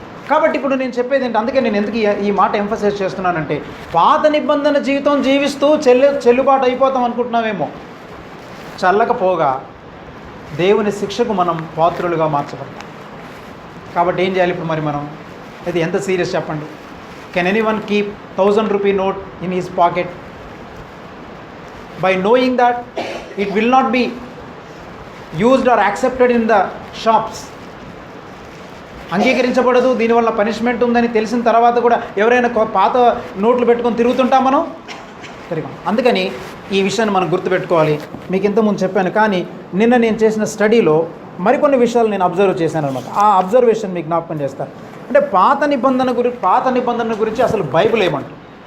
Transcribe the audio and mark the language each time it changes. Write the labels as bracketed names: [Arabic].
[Telugu] కాబట్టి ఇప్పుడు నేను చెప్పేది ఏంటి, అందుకే నేను ఎందుకు ఈ మాట ఎంఫసైజ్ చేస్తున్నానంటే, పాత నిబంధన జీవితం జీవిస్తూ చెల్లుబాటు అయిపోతాం అనుకుంటున్నామేమో. చల్లకపోగా దేవుని శిక్షకు మనం పాత్రులుగా మార్చబడతాం. కాబట్టి ఏం చేయాలి ఇప్పుడు? మరి మనం ఇది ఎంత సీరియస్ చెప్పండి. [English] Can anyone keep 1000 rupee note in his pocket by knowing that it will not be used or accepted in the shops? [Telugu] అంగీకరించబడదు, దీనివల్ల పనిష్మెంట్ ఉందని తెలిసిన తర్వాత కూడా ఎవరైనా పాత నోట్లు పెట్టుకొని తిరుగుతుంటాం మనం? తిరిగాం. అందుకని ఈ విషయాన్ని మనం గుర్తుపెట్టుకోవాలి. మీకు ఇంతకుముందు చెప్పాను, కానీ నిన్న నేను చేసిన స్టడీలో మరికొన్ని విషయాలు నేను అబ్జర్వ్ చేశాను అనమాట. ఆ అబ్జర్వేషన్ మీకు జ్ఞాపకం చేస్తాను. అంటే పాత నిబంధన గురించి అసలు బైబిల్ ఏమంటుంది?